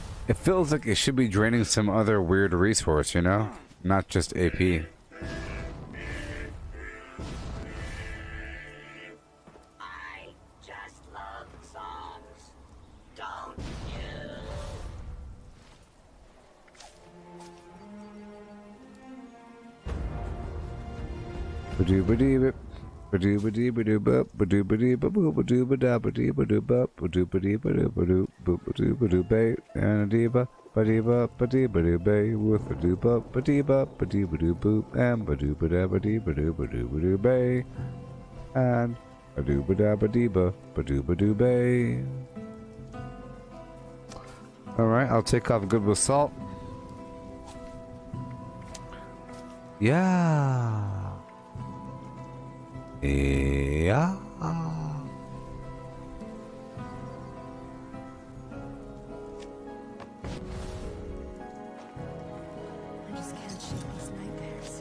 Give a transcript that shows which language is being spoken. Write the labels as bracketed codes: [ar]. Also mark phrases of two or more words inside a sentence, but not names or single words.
[en] It feels like it should be draining some other weird resource, you know? Not just AP. I just love songs. Don't you? Ba-doo-ba-dee-bip. Ba-doo-ba-dee-ba-doo-bup. Ba-doo-ba-dee-ba-boo-ba-doo-ba-da-ba-dee-ba-doo-ba-doo-ba-doo-ba-doo. Boop-ba-doo-ba-doo-ba-doo-ba-doo-ba-dee-ba. And-a-dee-ba. Ba-dee-ba-ba-dee-ba-doo-bay. With a doo-ba. Ba-dee-ba. Ba-dee-ba-doo-boop. And ba-doo-ba-da-ba-dee-ba-doo-ba-doo-ba-doo-bay. And ba-doo-ba-da-ba-dee-ba. Ba-doo-ba-doo-bay. Alright, I'll take off good with salt. Yeah. Yeah. I just can't shake these nightmares.